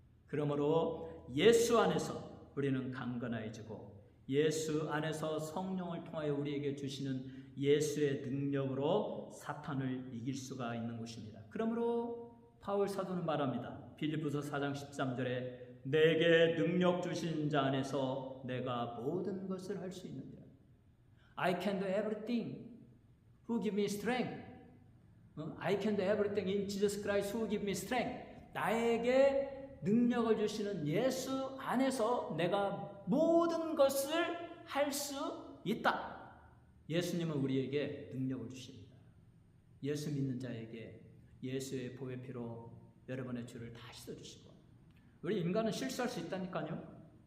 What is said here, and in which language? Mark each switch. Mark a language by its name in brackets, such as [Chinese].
[Korean] 그러므로 예수 안에서 우리는 강건해지고 예수 안에서 성령을 통하여 우리에게 주시는 예수의 능력으로 사탄을 이길 수가 있는 것입니다. 그러므로 바울 사도는 말합니다. 빌립보서 4장 13절에 내게 능력 주신 자 안에서 내가 모든 것을 할 수 있느니라. [English] I can do everything who give me strength. I can do everything in Jesus Christ who give me strength. [Korean] 나에게 능력을 주시는 예수 안에서 내가 모든 것을 할 수 있다. 예수님은 우리에게 능력을 주십니다. 예수 믿는 자에게 예수의 보혈 피로 여러분의 죄를 다 씻어주시고 우리 인간은 실수할 수 있다니까요.